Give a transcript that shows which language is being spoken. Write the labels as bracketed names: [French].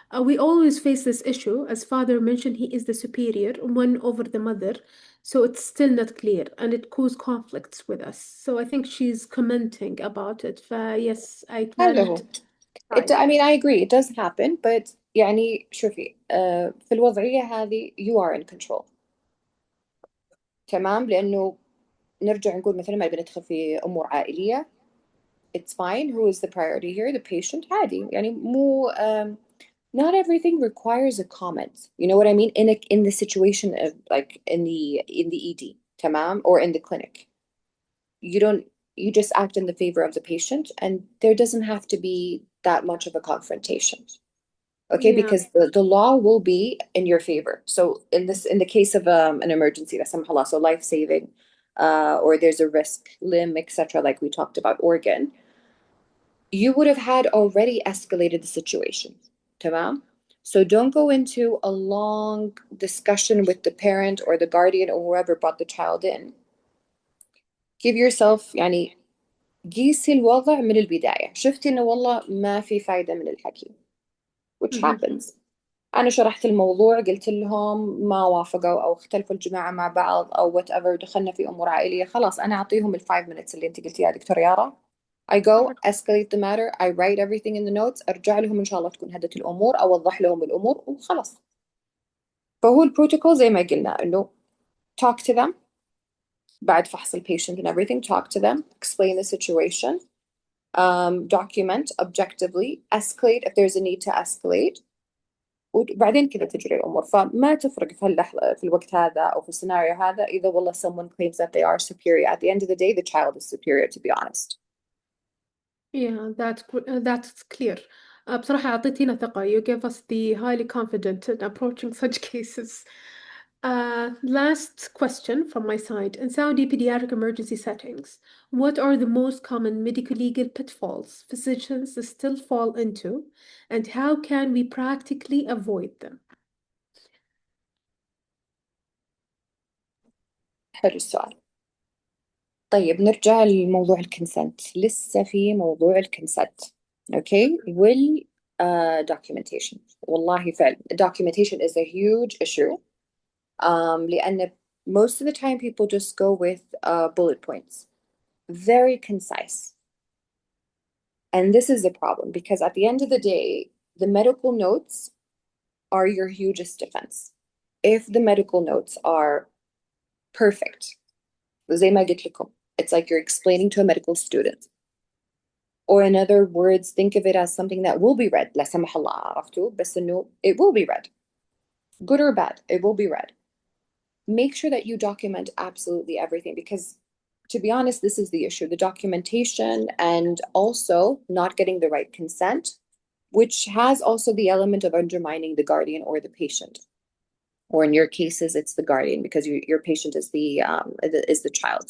[English] We always face this issue. As father mentioned, he is the superior, one over the mother. So it's still not clear and it causes conflicts with us. So I think she's commenting about it. Yes, I [Arabic] هذا هو. [English] valid. Right. I mean, I agree, it does happen, but [Arabic] يعني شوفي في الوضعية هذه [English] you are in control. [Arabic] تمام, لأنه نرجع نقول مثلا ما بندخل في أمور عائلية. [English] It's fine. Who is the priority here? The patient. [Arabic] عادي يعني مو [English] not everything requires a comment. You know what I mean? In the situation of like in the ED, tamam, or in the clinic. You don't you just act in the favor of the patient and there doesn't have to be that much of a confrontation. Okay, Yeah. because the law will be in your favor. So in the case of an emergency, [Arabic] لا سمح الله, [English] so life saving, or there's a risk, limb, etc., like we talked about, organ, you would have had already escalated the situation. [Arabic] تمام? [English] So don't go into a long discussion with the parent or the guardian or whoever brought the child in. Give yourself [Arabic] يعني قيسي الوضع من البداية. شفتي إنه والله ما في فايدة من الحكي, [English] which Mhm. happens. [Arabic] أنا شرحت الموضوع, قلت لهم ما وافقوا أو اختلفوا الجماعة مع بعض أو whatever, دخلنا في أمور عائلية, خلاص أنا أعطيهم ال5 minutes اللي أنت قلتيها دكتور يارا. [English] I go escalate the matter, I write everything in the notes, [Arabic] أرجع لهم إن شاء الله تكون هدت الأمور, أوضح لهم الأمور وخلاص. فهو البروتوكول زي ما قلنا إنه [English] talk to them [Arabic] بعد فحص [English] patient and everything, talk to them, explain the situation, document objectively, escalate if there's a need to escalate. [Arabic] وبعدين كذا تجري الأمور. فما تفرق في اللحظة في الوقت هذا أو في السيناريو هذا إذا والله [English] someone claims that they are superior. At the end of the day, the child is superior, to be honest. Yeah, that's clear. [Arabic] بصراحة أعطيتينا ثقة. [English] You gave us the highly confident in approaching such cases. Last question from my side. In Saudi pediatric emergency settings, what are the most common medico-legal pitfalls physicians still fall into, and how can we practically avoid them? [Arabic] حلو السؤال. طيب نرجع لموضوع الكونسنت. لسه في موضوع الكونسنت. اوكي وال documentation. والله فعلا [English] documentation is a huge issue. [Arabic] لأن [English] most of the time people just go with bullet points. Very concise. And this is a problem because at the end of the day, the medical notes are your hugest defense. If the medical notes are perfect, [Arabic] زي ما قلت لكم, [English] it's like you're explaining to a medical student. Or in other words, think of it as something that will be read. [Arabic] لا سمح الله عرفتوا بس إنه [English] it will be read. Good or bad, it will be read. Make sure that you document absolutely everything because, to be honest, this is the issue, the documentation and also not getting the right consent, which has also the element of undermining the guardian or the patient. Or in your cases, it's the guardian because your patient is the child.